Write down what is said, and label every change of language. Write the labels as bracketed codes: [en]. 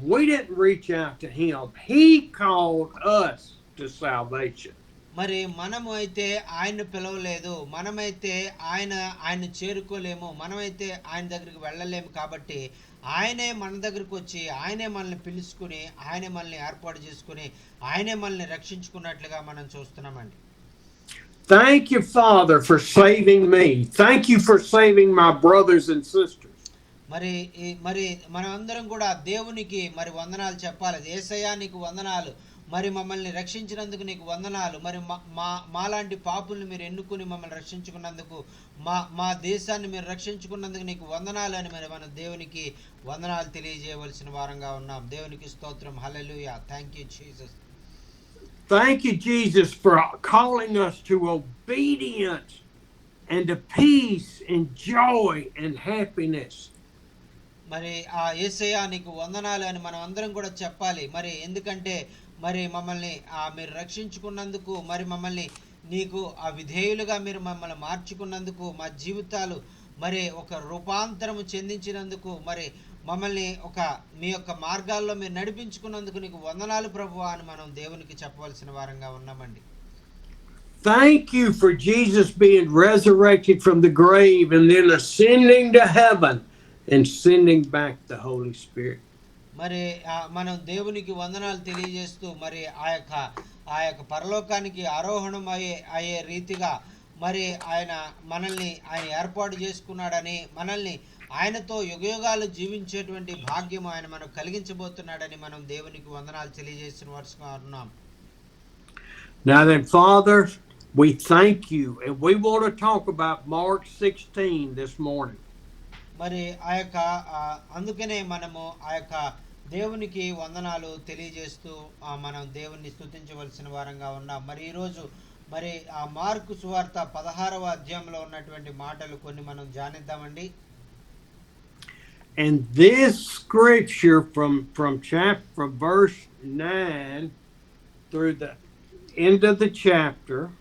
[en] We didn't reach out to him. He called us to salvation. [te] మరి మనము అయితే ఆయన్ను పిలవలేదు, మనమైతే ఆయన చేరుకోలేము, మనమైతే ఆయన దగ్గరికి వెళ్ళలేము. కాబట్టి ఆయనే మన దగ్గరికి వచ్చి ఆయనే మనల్ని పిలుచుకుని ఆయనే మనల్ని ఏర్పాటు చేసుకుని ఆయనే మనల్ని రక్షించుకున్నట్లుగా మనం చూస్తున్నామండి. [en] Thank you, Father, for saving me. Thank you for saving my brothers and sisters. [te] మరి మనం అందరం కూడా దేవునికి మరి వందనాలు చెప్పాలి. యేసయ్యా నీకు వందనాలు, మరి మమ్మల్ని రక్షించినందుకు నీకు వందనాలు, మరి మాలాంటి పాపుల్ని మీరు ఎన్నుకుని మమ్మల్ని రక్షించుకున్నందుకు, మా దేశాన్ని మీరు రక్షించుకున్నందుకు నీకు వందనాలు అని మరి మనం దేవునికి వందనాలు తెలియజేయవలసిన వారంగా ఉన్నాం. దేవునికి స్తోత్రం. హల్లెలూయా. [en] Thank you Jesus. Thank you, Jesus, for calling us to obedience and to peace and joy and happiness. [te] మరి ఆ యేసయ్యా నీకు వందనాలు అని మనం అందరం కూడా చెప్పాలి. మరి ఎందుకంటే మరి మమ్మల్ని మీరు రక్షించుకున్నందుకు, మరి మమ్మల్ని నీకు ఆ విధేయులుగా మీరు మమ్మల్ని మార్చుకున్నందుకు, మా జీవితాలు మరి ఒక రూపాంతరము చెందించినందుకు, మరి మమ్మల్ని మీ యొక్క మార్గాల్లో మీరు నడిపించుకున్నందుకు నీకు వందనాలు ప్రభువా అని మనం దేవునికి చెప్పవలసిన వారంగా ఉన్నామండి. [en] Thank you for Jesus being resurrected from the grave and then ascending to heaven and sending back the Holy Spirit. [te] మరి మనం దేవునికి వందనాలు తెలియజేస్తూ మరి ఆ యొక్క పరలోకానికి ఆరోహణం అయ్యే రీతిగా మరి మనల్ని ఆయన ఏర్పాటు చేసుకున్నాడని, మనల్ని ఆయనతో యుగయుగాలు జీవించేటువంటి భాగ్యం ఆయన మనకు కలిగించబోతున్నాడని మనం దేవునికి వందనాలు తెలియజేసిన వారుగా ఉన్నాం. [en] Now then, Father, we thank you, and we want to talk about Mark 16 this morning. [te] మరి అందుకనే మనము ఆ యొక్క దేవునికి వందనాలు తెలియజేస్తూ మనం దేవుణ్ణి స్తుతించవలసిన వారంగా ఉన్నాం. మరి ఈరోజు మరి ఆ మార్కు సువార్త 16వ అధ్యాయంలో ఉన్నటువంటి మాటలు కొన్ని మనం ధ్యానిద్దామండి. [en] And this scripture from verse 9 through the end of the chapter